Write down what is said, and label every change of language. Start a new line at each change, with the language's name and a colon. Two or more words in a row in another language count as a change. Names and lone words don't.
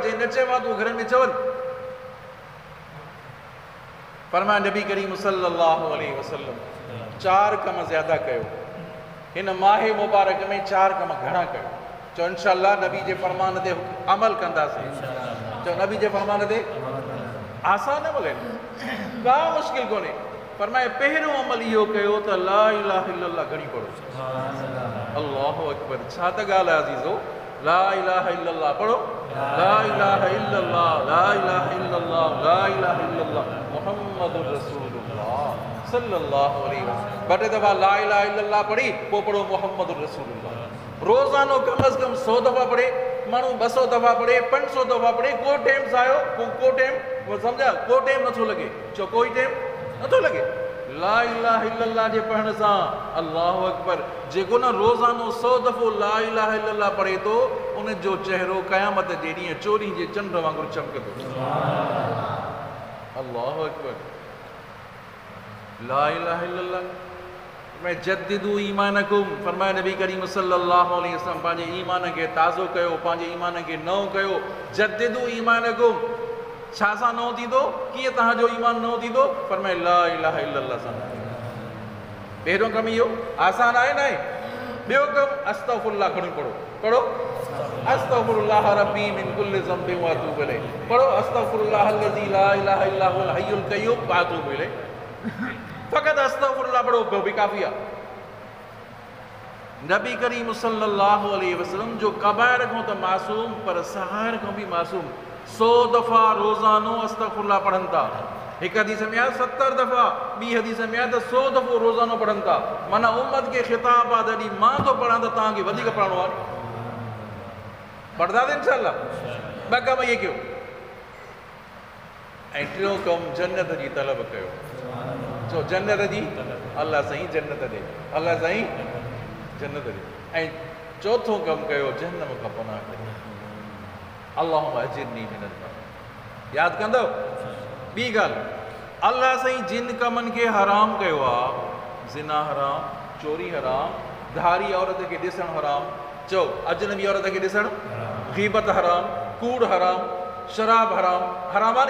Sindhi: चई न चयो आहे तूं घरनि में चवनि। फरमाया नबी करीम
Arabic: صلى الله عليه وسلم
Sindhi: 4 कम ज़्यादा कयो, हिन माहे मुबारक में 4 कम घणा कयो। चओ इंशाअल्लाह नबी जे फरमान ते अमल कंदासीं। चओ नबी जे फरमान ते आसान अमल आहिनि, का मुश्किल कोन्हे। फरमाए पहिरियों अमल इहो कयो त
Arabic: لا إله إلا الله
Sindhi: घणी पढ़ो।
Arabic: الله أكبر,
Sindhi: छा त ॻाल्हि आहे अज़ीज़ो,
Arabic: لا إله إلا الله पढ़ो, لا إله إلا الله، لا إله إلا الله، لا إله إلا الله محمد رسول الله صلى الله عليه وسلم.
Sindhi: 2 दफ़ा
Arabic: لا إله إلا الله
Sindhi: पढ़ी, पोइ पढ़ो
Arabic: محمد رسول الله.
Sindhi: रोज़ानो कम अज़ कम 100 दफ़ा पढ़े, माण्हू 200 दफ़ा पढ़े, 500 दफ़ा पढ़े, को टाइम सायो, को टाइम, वो सम्झा, को टाइम नथो लॻे। चओ कोई टाइम नथो लॻे,
Arabic: لا إله إلا الله
Sindhi: जे पढ़ण सां
Arabic: الله أكبر
Sindhi: जेको न रोज़ानो 100 दफ़ो
Arabic: لا إله إلا الله
Sindhi: पढ़े थो उन जो चेहरो क़यामत जे ॾींहुं चोरी जे चंड वांगुरु चमकंदो।
Arabic: الله أكبر لا إله إلا الله
Sindhi: मैं
Arabic: جددوا إيمانكم
Sindhi: फरमाए नबी करीम
Arabic: صلى الله عليه وسلم
Sindhi: पंहिंजे ईमान खे ताज़ो कयो, पंहिंजे ईमान खे नओं कयो।
Arabic: جددوا إيمانكم
Sindhi: छा सां नओं थींदो, कीअं तव्हांजो ईमान नओं थींदो? फरमाए
Arabic: لا إله إلا الله
Sindhi: सां। पहिरियों कमु इहो आसान आहे न आहे। ॿियो कमु अस्तगफिरुल्लाह खणी पढ़ो, पढ़ो
Arabic: أستغفر الله ربي من كل ذنب وأتوب إليه,
Sindhi: पढ़ो
Arabic: أستغفر الله الذي لا إله إلا هو الحي القيوم وأتوب إليه.
Sindhi: फ़क़त अस्तगफिरुल्लाह पढ़ो पियो बि काफ़ी आहे। नबी करीम
Arabic: صلى الله عليه وسلم
Sindhi: जो कबाइर खां त मासूम पर सगाइर खां बि मासूम 100 दफ़ा रोज़ानो अस्तगफिरुल्लाह पढ़नि था। हिकु हदीस में आहे 70 दफ़ा, ॿी हदीस में आहे त 100 दफ़ो रोज़ानो पढ़नि था। माना उम्मत खे ख़िताब आहे जॾहिं मां थो पढ़ां त तव्हांखे वधीक पढ़णो आहे। पढ़ंदासीं इंशाअल्लाह। ॿ कम इहे कयो ऐं टियों कमु जन्नत जी तलब कयो। चो जन्नत जी अल्लाह साईं जन्नत ॾे, अल्लाह साईं जन्नत ॾे। ऐं चोथों कमु कयो जहन्नम खां पनाह कयो।
Arabic: اللهم أجرني من النار.
Sindhi: यादि कंदव ॿी ॻाल्हि, अल्लाह साईं जिन कमनि खे हराम कयो आहे, ज़िना हराम, चोरी हराम, धारी औरत खे ॾिसणु हराम, चओ अजनबी औरत खे ॾिसणु, ग़ीबत हराम, कूड़ हराम, शराब हराम, हराम आहे नी?